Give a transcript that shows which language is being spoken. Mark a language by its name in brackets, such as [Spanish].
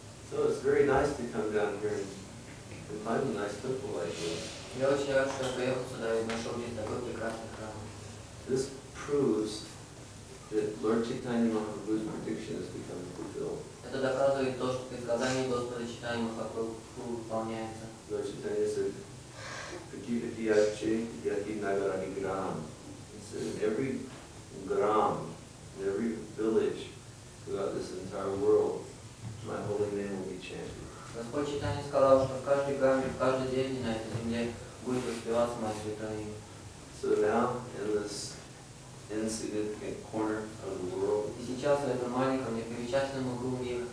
[English] So it's very nice to come down here and find a nice temple like this. [Russian] Я очень рад, что я приехал сюда и нашел здесь такой прекрасный храм. [English] This proves that Lord Chaitanya Mahaprabhu's prediction has become fulfilled. [Russian] Это доказывает то, что предсказание Господа Чайтаньи Махапрабху выполняется. [English] Lord Chaitanya said, Pati yati nagarani gram. He said, in every gram, in every village throughout this entire world, my holy name will be chanted. [Russian] Господь Чайтанья сказал, что в каждой грамме, в каждой деревне на этой земле будет воспеваться мое святое имя. [English] So now, in this insignificant corner of the world, [Russian] И сейчас в этом маленьком непримечательном углу мира,